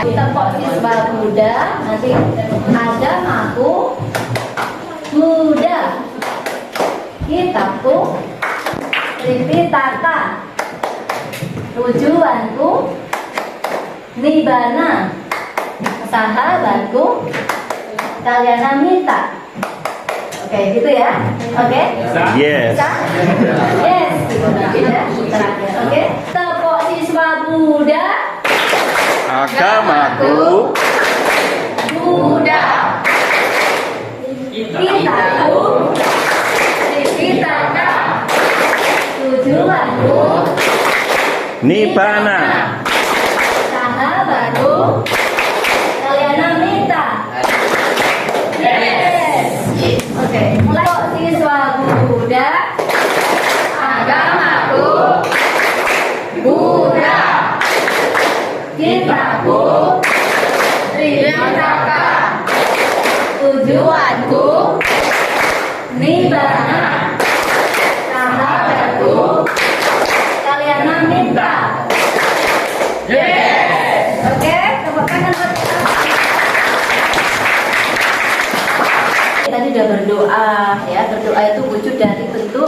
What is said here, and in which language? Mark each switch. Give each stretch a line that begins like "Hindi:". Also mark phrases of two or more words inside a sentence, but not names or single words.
Indonesian: Kita kok siswa Buddha, nanti agamaku Buddha, kitabku Tripitaka, tujuanku Nibbana, sahabatku Kalyanamita. Oke, gitu ya. Oke? Yes. Bisa? Yes. Ya, terakhir. Oke. Tepuk siswa Buddha. Agamaku Buddha. Kitabku. Tripitaka. Tujuanku. Nibbana. Sahabatku Kalyanamita. Yes. Oke, mulai. Tepuk siswa Buddha. Agamaku Buddha. Kitabku. Tripitaka. Tujuanku Nibbana. Sahabatku Kalyanamita. Yes. Oke, tepuk tangan buat kita. Tadi sudah berdoa ya, berdoa itu wujud dari bentuk.